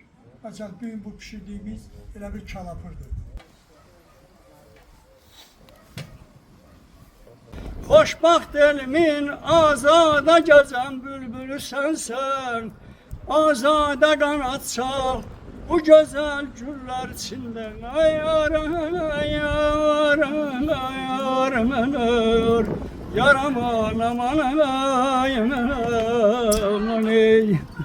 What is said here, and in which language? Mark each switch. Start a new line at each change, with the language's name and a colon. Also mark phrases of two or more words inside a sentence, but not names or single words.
Azerbaijani: Məsələn, bugün bu pişirdiyimiz elə bir kalapırdır. Xoşbaxt elimin azada gəzən bülbülü sənsən, azada qanad çal bu gözəl güllər içində. Ay yaram, ay yaram, ay yaram, yaram, aman, aman, ay aman, aman,